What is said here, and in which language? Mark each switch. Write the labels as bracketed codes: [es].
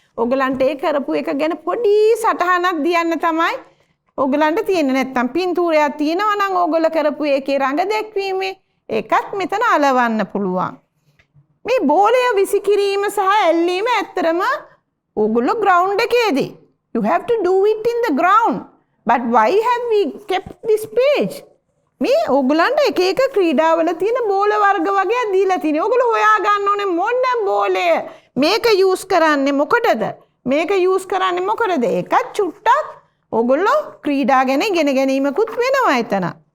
[si] ඔයගලන්ට ඒ කරපු එක ගැන පොඩි සටහනක් දියන්න තමයි ඔයගලන්ට තියෙන්නේ. නැත්තම් පින්තූරයක් තියෙනවා නම් ඕගොල්ලෝ කරපු එකේ රඟ දැක්වීමේ ඒකත් මෙතන අලවන්න පුළුවන්. මේ බෝලය විසිකිරීම සහ ඇල්ලීම ඇත්තරම ඕගොල්ලෝ ග්‍රවුන්ඩ් එකේදී [en] you have to do it in the ground. But why have we kept this page? [si] මේ ඕගොල්ලන්ට එක එක ක්‍රීඩාවල තියෙන බෝල වර්ග වගේ දීලා තියෙනවා. ඕගොල්ලෝ හොයා ගන්න ඕනේ මොන බෝලය මේක යූස් කරන්නේ මොකටද? මේක යූස් කරන්නේ මොකටද? ඒකත් චුට්ටක් ඕගොල්ලෝ ක්‍රීඩා ගැන ඉගෙන ගැනීමකුත් වෙනවා එතන.